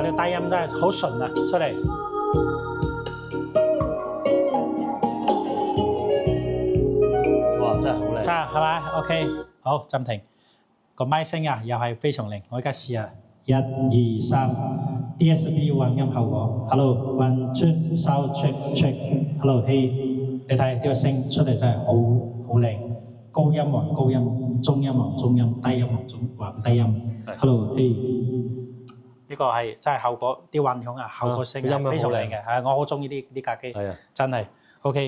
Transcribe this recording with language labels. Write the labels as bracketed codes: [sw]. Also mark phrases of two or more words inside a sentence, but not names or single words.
[yue] 呢個低音真係好純啊，出嚟。哇！真係好靚。係咪 ？OK，好，暫停。個咪聲又係非常靚，我而家試下1、2、3 DSP 混音效果 ， [en] Hello one two sound check， Hello hey， [yue] 你睇呢個聲出嚟真係好靚，高音還高音，中音還中音，低音還低音 ， [en] Hello hey， [yue] 呢個係真係效果啲混響效果聲係非常靚嘅，我好中意呢架機，真係 OK。